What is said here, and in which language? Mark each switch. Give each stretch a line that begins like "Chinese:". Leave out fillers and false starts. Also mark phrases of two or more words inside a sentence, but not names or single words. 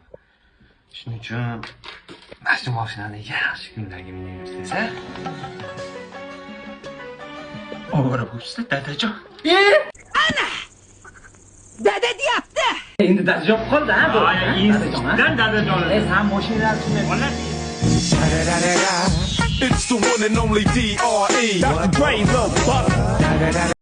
Uzbek: Shuning uchun mana mashinani yaxshi kunlarga minib ha? Ovora bo'lsa dadajon. Ana! Dada deyapti. Endi dadajon qoldi ha bu. Instinkdan dadajon. Sen mashinani tushunmaysan.
English: It's the one and only D.R.E. Dr. Dre, the buck.